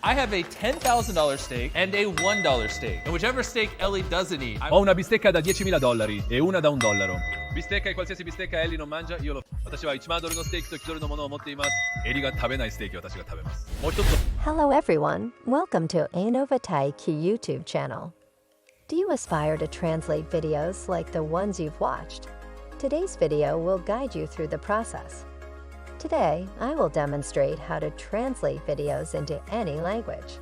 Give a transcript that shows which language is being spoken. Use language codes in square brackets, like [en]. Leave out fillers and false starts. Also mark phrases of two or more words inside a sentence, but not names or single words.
[en] I have a $10,000 steak and a $1 steak. And whichever steak Ellie doesn't eat, [it] Ho una bistecca da $10,000 e una da $1. bistecca e qualsiasi bistecca Ellie non mangia, io lo [ja] 私は1万ドルのステーキと1ドルのものを持っています。エリが食べないステーキを私が食べます。もう一つ。 [en] Hello everyone, welcome to InovateIQ YouTube channel. Do you aspire to translate videos like the ones you've watched? Today's video will guide you through the process. Today, I will demonstrate how to translate videos into any language.